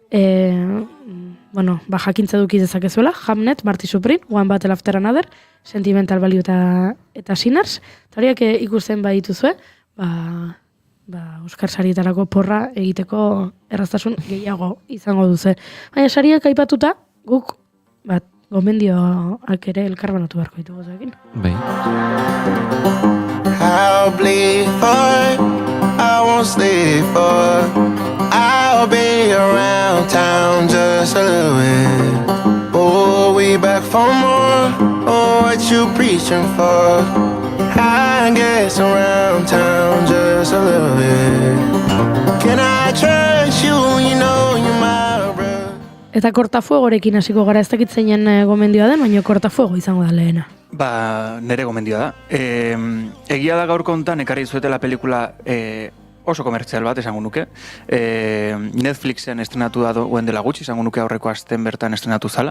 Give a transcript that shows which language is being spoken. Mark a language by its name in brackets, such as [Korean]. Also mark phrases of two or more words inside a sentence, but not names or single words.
[Basque] jakintza duki dezakezuela, Hamnet, Marty Supreme, One Battle After Another, Sentimental Value eta Sinners, eta horiak ikusten badituzue, Oskar sarietarako porra egiteko erraztasun gehiago izango duze. Baina sariak aipatuta, guk gomendioak ere elkarbanatu beharko ditugu zekin. Bai. [English] I'll bleed for, I won't stay for, I'll be around town just a little bit. Oh, we back for more, oh, what you preaching for? I guess around town just a little bit. Can I trust you, you know you're my brother? [Basque] Eta kortafuegorekin hasiko gara, ez dakit zeinen gomendioa den, baina kortafuego izango da lehena. Nere gomendioa da. Egia da gaurko hontan ekarri zuetela pelikula oso komertzial bat, esango nuke. Netflixen estrenatu da duen dela gutxi, esango nuke aurreko asten bertan estrenatu zala.